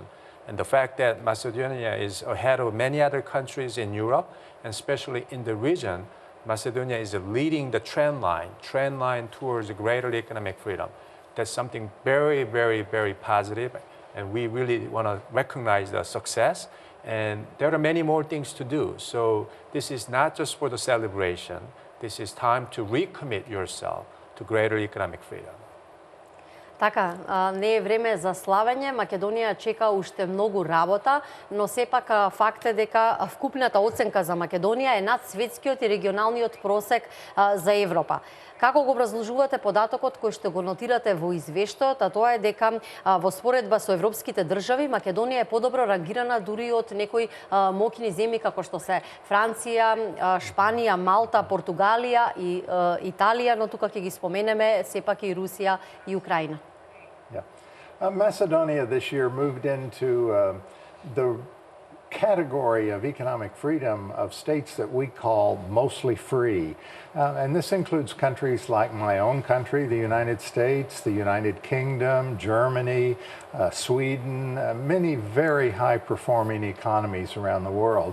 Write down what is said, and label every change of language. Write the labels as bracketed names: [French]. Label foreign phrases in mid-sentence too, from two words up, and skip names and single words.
[English] And the fact that Macedonia is ahead of many other countries in Europe, and especially in the region, Macedonia is leading the trend line towards greater economic freedom. That's something very, very, very positive, and we really want to recognize the success. And there are many more things to do. So this is not just for the celebration. This is time to recommit yourself to greater economic freedom. [Macedonian] Така, не е време за славење, Македонија чека уште многу работа, но сепак факт е дека вкупната оценка за Македонија е над светскиот и регионалниот просек за Европа. Како го образложувате податокот кој што го нотирате во извештајот, а тоа е дека во споредба со европските држави Македонија е подобро рангирана дури од некои моќни земји како што се Франција, Шпанија, Малта, Португалија и Италија, но тука ќе ги споменеме сепак и Русија и Украина. [English] Yeah. Macedonia this year moved into the category of economic freedom of states that we call mostly free. And this includes countries like my own country, the United States, the United Kingdom, Germany, Sweden, many very high-performing economies around the world.